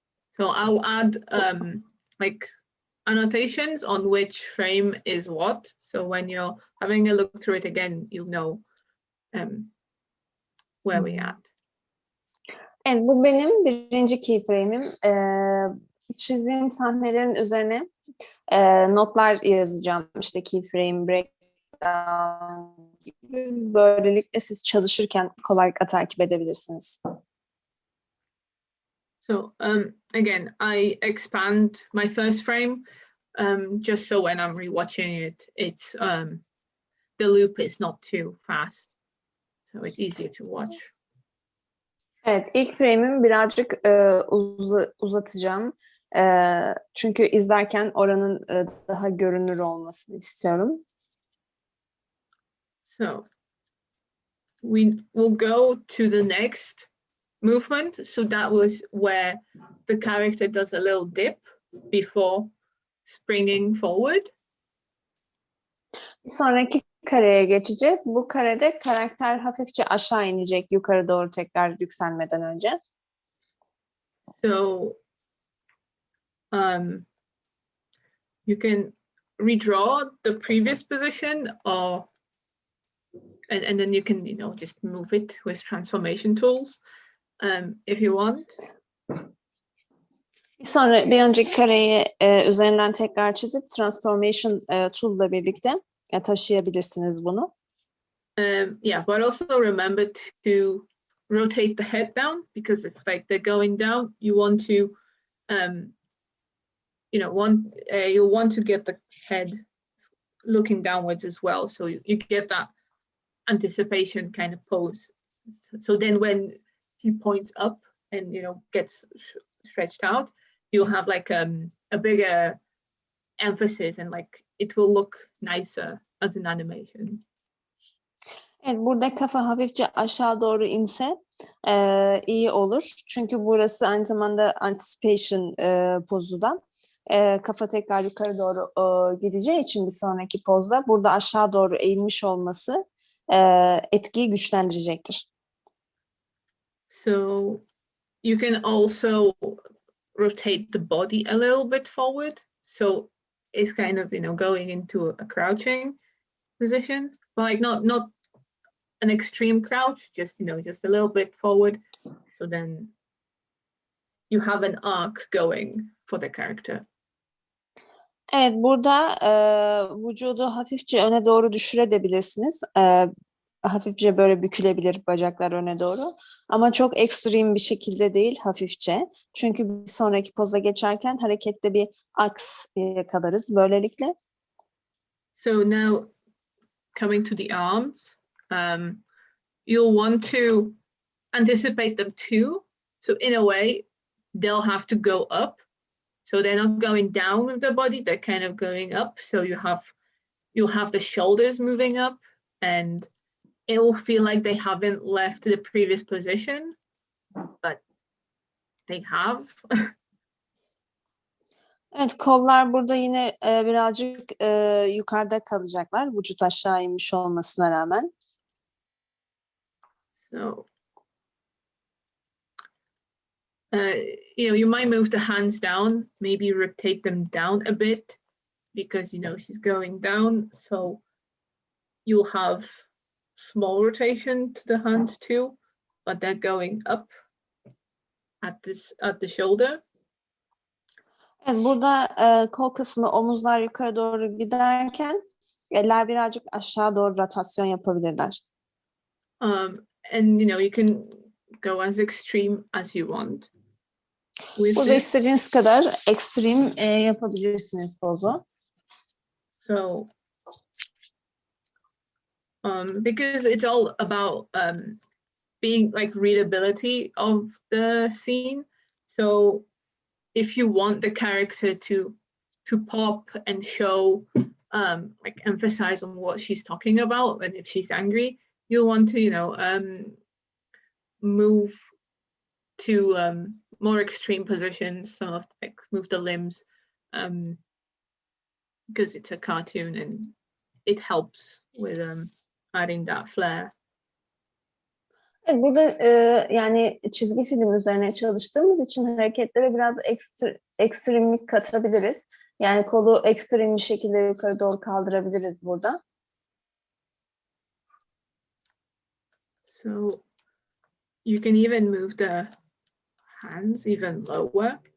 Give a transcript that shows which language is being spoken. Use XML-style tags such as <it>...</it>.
<en>So I'll add like annotations on which frame is what. So when you're having a look through it again, you'll know where we at.</en> <tr>Evet, bu benim birinci keyframe'im. Çizdiğim sahnelerin üzerine notlar yazacağım. İşte keyframe, breakdown gibi. Böylelikle siz çalışırken kolaylıkla takip edebilirsiniz.</tr> <en>So again, I expand my first frame just so when I'm rewatching it, it's the loop is not too fast, so it's easier to watch.</en> <tr>Evet, ilk frame'imi birazcık uzatacağım. Çünkü izlerken oranın daha görünür olmasını istiyorum.</tr> <en>So we will go to the next movement. So that was where the character does a little dip before springing forward.</en> <tr>Bir sonraki kareye geçeceğiz. Bu karede karakter hafifçe aşağı inecek yukarı doğru tekrar yükselmeden önce.</tr> <en>So you can redraw the previous position or and then you can just move it with transformation tools if you want.</en> <tr>Bir önceki kareyi üzerinden tekrar çizip transformation tool ile birlikte taşıyabilirsiniz bunu.</tr> <en>Yeah, but also remember to rotate the head down, because if they're going down, you want to you'll want to get the head looking downwards as well, so you get that anticipation kind of pose. So then when he points up and gets stretched out, you'll have like a bigger emphasis, and like it will look nicer as an animation.</en> <tr>Evet, burada kafa hafifçe aşağı doğru inse iyi olur. Çünkü burası aynı zamanda anticipation pozu da. Kafa tekrar yukarı doğru gideceği için bir sonraki pozda burada aşağı doğru eğilmiş olması etkiyi güçlendirecektir.</tr> <en>So you can also rotate the body a little bit forward, so it's kind of going into a crouching position, but like not an extreme crouch, just just a little bit forward, so then you have an arc going for the character.</en> <tr>Evet, burada vücudu hafifçe öne doğru düşürebilirsiniz. Hafifçe böyle bükülebilir bacaklar öne doğru. Ama çok ekstrem bir şekilde değil, hafifçe. Çünkü bir sonraki poza geçerken harekette bir aks yakalarız böylelikle.</tr> <en>So now coming to the arms, you'll want to anticipate them too. So in a way, they'll have to go up. So they're not going down with the body, they're kind of going up. So you'll have the shoulders moving up, and it will feel like they haven't left the previous position, but they have.</en> <tr>Evet, kollar burada yine birazcık yukarıda kalacaklar. Vücut aşağı inmiş olmasına rağmen.</tr> <en>So, you might move the hands down, maybe rotate them down a bit, because she's going down. So you'll have small rotation to the hands too, but they're going up at the shoulder.</en> <tr>Evet, burada kol kısmı, omuzlar yukarı doğru giderken eller birazcık aşağı doğru rotasyon yapabilirler.</tr> <en>And you can go as extreme as you want.</en> <tr>Burada istediğiniz kadar ekstrem yapabilirsiniz pozu.</tr> <en>So, because it's all about being like readability of the scene. So if you want the character to pop and show like emphasize on what she's talking about, and if she's angry, you'll want to, move to more extreme positions, some of like move the limbs, because it's a cartoon and it helps with adding that flair.</en> <tr>Evet, burada yani çizgi film üzerine çalıştığımız için hareketlere biraz ekstremlik katabiliriz. Yani kolu ekstrem bir şekilde yukarı doğru kaldırabiliriz burada.</tr> <en>So you can even move the hands even lower.</en>